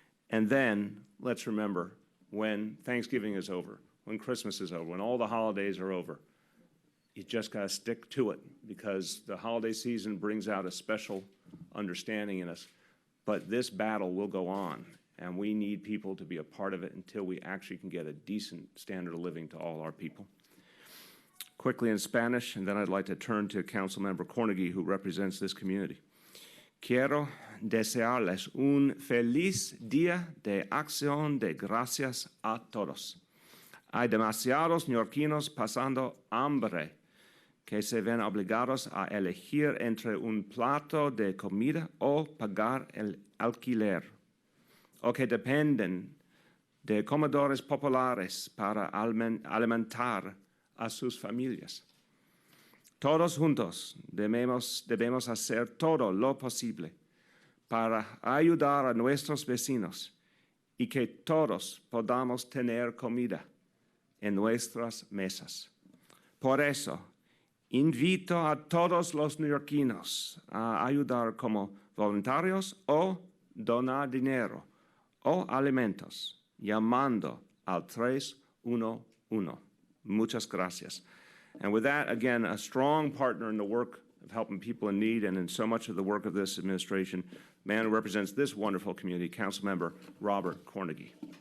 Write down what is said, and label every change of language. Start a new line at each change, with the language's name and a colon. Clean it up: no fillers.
English: And then let's remember, when Thanksgiving is over, when Christmas is over, when all the holidays are over, you just got to stick to it, because the holiday season brings out a special understanding in us. But this battle will go on, and we need people to be a part of it until we actually can get a decent standard of living to all our people. Quickly in Spanish, and then I'd like to turn to Councilmember Cornegie, who represents this community.
Spanish: Quiero desearles un feliz día de acción de gracias a todos. Hay demasiados neoyorquinos pasando hambre que se ven obligados a elegir entre un plato de comida o pagar el alquiler, o que dependen de comedores populares para alimentar a sus familias. Todos juntos debemos hacer todo lo posible para ayudar a nuestros vecinos y que todos podamos tener comida en nuestras mesas. Por eso, invito a todos los neoyorquinos a ayudar como voluntarios o donar dinero o alimentos llamando al 311. Muchas gracias.
English: And with that, again, a strong partner in the work of helping people in need and in so much of the work of this administration, man who represents this wonderful community, Councilmember Robert Cornegie.